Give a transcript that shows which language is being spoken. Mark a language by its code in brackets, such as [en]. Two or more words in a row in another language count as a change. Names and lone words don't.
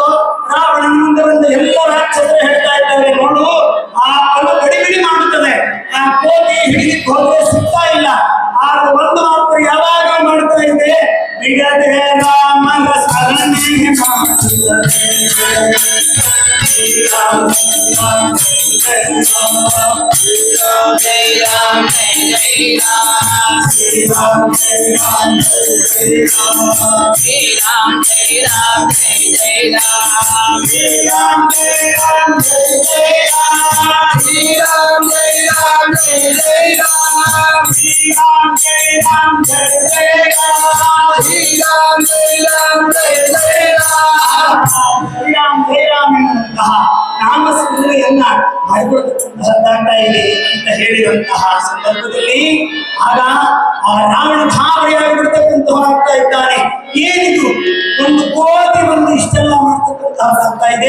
[kn] ರಾವಣನ ಮುಂದೆ ಬಂದ ಎಲ್ಲ ರಾಕ್ಷಸರು ಹೇಳ್ತಾ ಇದ್ದಾರೆ, ನೋಡು ಆ ಕಲ್ಲು ಗಡಿಬಿಡಿ ಮಾಡುತ್ತದೆ, ಆ ಕೋಟಿ ಹಿಡಿಲಿಕ್ಕೆ ಹೋದ್ರೆ ಸಿಗ್ತಾ ಇಲ್ಲ. ಆಗ ಒಂದು ಮಾತ್ರ ಯಾವಾಗ ಮಾಡ್ತಾ ಇದೆ, ಬಿಡದೆ ರಾಮನ ಸ್ಮರಣೆ ಮಾಡುತ್ತದೆ. [hi] जय राम जय राम जय राम श्री राम जय राम जय राम श्री राम जय राम जय राम श्री राम जय राम जय राम श्री राम जय राम जय राम श्री राम जय राम जय राम श्री राम जय राम जय राम [kn] ಶ್ರೀರಾಮ್ ಜಯ ರಾಮ್ ಎನ್ನುವಂತಹ ನಾಮಸ್ಮರಣೆ ಕಾರ್ಯವನ್ನ ಮಾಡಿಕೊಡ್ತಕ್ಕಂತಹದ್ದಾಗ್ತಾ ಇದೆ ಅಂತ ಹೇಳಿದಂತಹ ಸಂದರ್ಭದಲ್ಲಿ ಆಗ ಆ ರಾವಣ ಗಾಬರಿಯಾಗಿ ಬಿಡ್ತಕ್ಕಂತಹ ಆಗ್ತಾ ಇದ್ದಾನೆ. ಏನಿದು ಒಂದು ಕೋಟಿ ಬಂದು ಇಷ್ಟೆಲ್ಲ ಮಾಡ್ತಕ್ಕಂತಹದ್ದಾಗ್ತಾ ಇದೆ.